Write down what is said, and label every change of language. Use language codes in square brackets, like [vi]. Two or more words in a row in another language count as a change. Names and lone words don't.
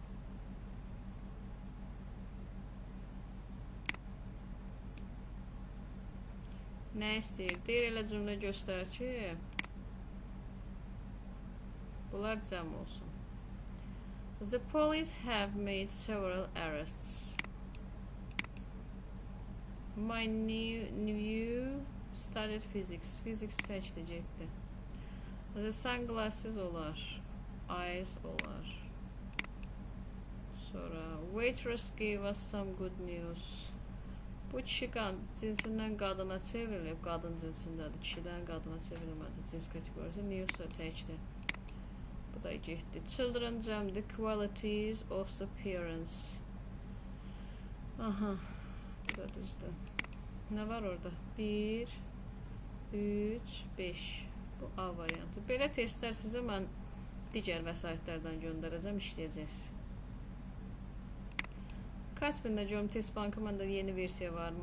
[az] Nə istəyir? Deyir elə cümlə göstər ki, bunlar cəm olsun. [en] The police have made several arrests. My nephew studied physics. [az] Physics təkdir getdi. [en] The sunglasses olar. [az] Eyes olar. [en] Sonra waitress gave us some good news. [az] Bu kişi cinsindən qadına çevrilib, qadın cinsindədir. Kişidən qadına çevrilmədi. Cins kateqorisi news da təkdir. Bu da getdi. Children cəmdir. [en] Qualities of the parents. [az] Aha. Bu da düzdür. Nə var orada? 1, 3, 5. Bu A variantı. Belə testlər sizə mən digər vəsaitlərdən göndərəcəm, işləyəcəksiniz. Kaspində Geometry Bankı məndə yeni versiya varmı?